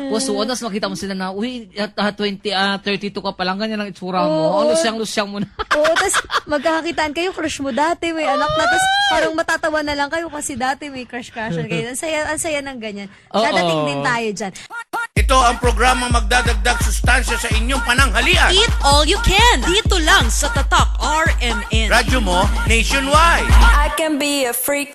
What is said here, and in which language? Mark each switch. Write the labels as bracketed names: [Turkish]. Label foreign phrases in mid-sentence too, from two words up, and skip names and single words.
[Filipino] Tapos, tapos makita mo sila na, uy, 32 ka pa lang, ganyan ang itsura mo. Oo. Lusyang mo na. Oo, tapos magkakakitaan kayo, crush mo dati, may anak na, tapos parang matatawa na lang kayo kasi dati may crush-crushan kayo. Ang saya ng ganyan. Oo. Dadating din tayo dyan. Ito ang programang magdadagdag sustansya sa inyong pananghalian. Eat All You Can. Dito lang sa Tatak RMN. Radyo mo nationwide. [English] I can be a freak.